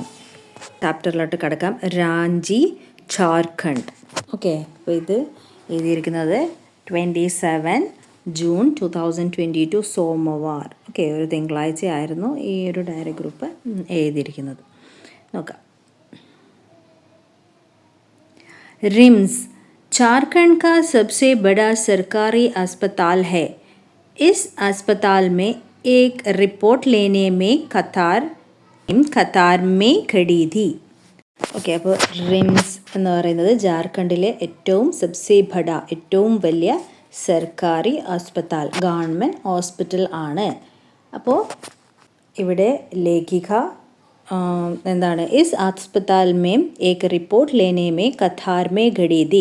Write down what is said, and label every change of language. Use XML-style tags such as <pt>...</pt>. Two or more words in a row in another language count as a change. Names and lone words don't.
<ml>ചാപ്റ്ററിലോട്ട് കിടക്കാം. റാഞ്ചി ജാർഖണ്ഡ്. ഓക്കെ, അപ്പോൾ ഇത് എഴുതിയിരിക്കുന്നത് 27 ജൂൺ 2022 സോമവാർ. ഓക്കെ, ഒരു തിങ്കളാഴ്ച ആയിരുന്നു ഈ ഒരു ഡയറി ഗ്രൂപ്പ് എഴുതിയിരിക്കുന്നത്. നോക്കാം.</ml> <hi>रिम्स झारखंड का सबसे बड़ा सरकारी अस्पताल है. इस अस्पताल में एक रिपोर्ट लेने में कतार में खड़ी थी.</hi> <ml>ഓക്കെ, അപ്പോൾ റിംസ് എന്ന് പറയുന്നത് ജാർഖണ്ഡിലെ</ml> <hi>सबसे बड़ा</hi> <ml>ഏറ്റവും വലിയ</ml> <hi>सरकारी अस्पताल,</hi> <en>government hospital</en> <ml>ആണ്. അപ്പോൾ ഇവിടെ ലേഖിക എന്താണ്</ml> <hi>इस अस्पताल में एक रिपोर्ट लेने में कतार में खड़ी थी.</hi>